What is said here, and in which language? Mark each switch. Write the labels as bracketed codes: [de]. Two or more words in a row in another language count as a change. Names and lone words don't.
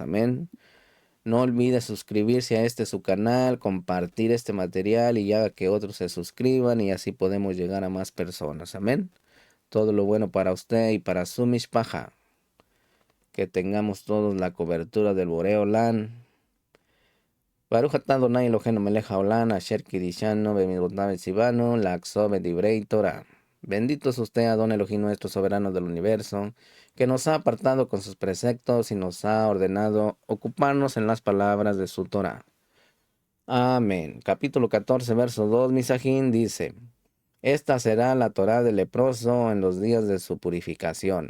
[es] Amén. No olvide suscribirse a este su canal, compartir este material y haga que otros se suscriban y así podemos llegar a más personas. Amén. Todo lo bueno para usted y para su mishpajá. Que tengamos todos la cobertura del [he] בורא עולם. ברוך אתה אדני אלהינו מלך העולם, אשר קדשנו במצותיו וצונו, לעסוק בדברי תורה. [es] Bendito es usted, Adón Elohim, nuestro soberano del universo, que nos ha apartado con sus preceptos y nos ha ordenado ocuparnos en las palabras de su Torah. Amén. Capítulo 14, verso 2, Misajín dice: Esta será la Torah del leproso en los días de su purificación.